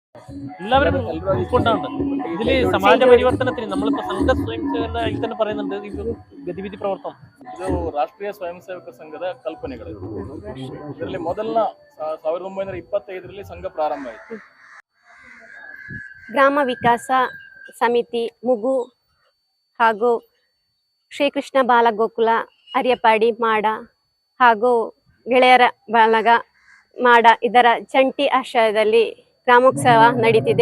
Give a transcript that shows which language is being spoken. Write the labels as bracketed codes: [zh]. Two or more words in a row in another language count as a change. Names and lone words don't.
[ml] എല്ലാവരും ഉൾക്കൊണ്ടാണ് ഇതില് സമാജ പരിവർത്തനത്തിന് നമ്മളിപ്പോ സംഘ സ്വയം സേവകനായി തന്നെ പറയുന്നുണ്ട് ഇത് ഗതിവിധി പ്രവർത്തനം. [kn] ಇದು ರಾಷ್ಟ್ರೀಯ ಸ್ವಯಂ ಸೇವಕ ಸಂಘದ ಕಲ್ಪನೆಗಳು. ಇದರಲ್ಲಿ ಮೊದಲ 1925ರಲ್ಲಿ ಸಂಘ ಪ್ರಾರಂಭ ಆಯಿತು. ಗ್ರಾಮ ವಿಕಾಸ ಸಮಿತಿ ಮುಗು ಹಾಗೂ ಶ್ರೀಕೃಷ್ಣ ಬಾಲಗೋಕುಲ ಅರಿಯಪಾಡಿ ಮಾಡ ಹಾಗೂ ಗೆಳೆಯರ ಬಳಗ ಮಾಡ ಇದರ ಜಂಟಿ ಆಶ್ರಯದಲ್ಲಿ ಗ್ರಾಮೋತ್ಸವ ನಡೀತಿದೆ.